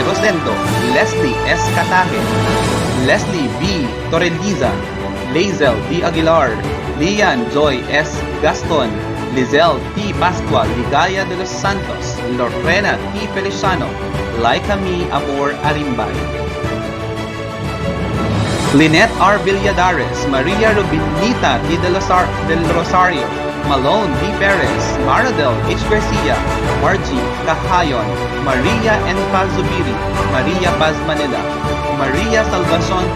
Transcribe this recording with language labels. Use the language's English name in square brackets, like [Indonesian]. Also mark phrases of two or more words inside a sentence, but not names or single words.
[English] Rosendo, Leslie S. Cataje, Leslie B. Torreliza, Lazel D. Aguilar, Lian Joy S. Gaston, Lizelle T. Pascual, Ligaya de los Santos, Lorena T. Feliciano, Laika Mi Amor Arimbay, Lynette R. Villadares, Maria Rubinita T. del Rosario, Malone D. Perez, Maradel H. Garcia, Margie Cahayon, Maria N. Paz Zubiri, Maria Paz Manila, Maria Salvacion P.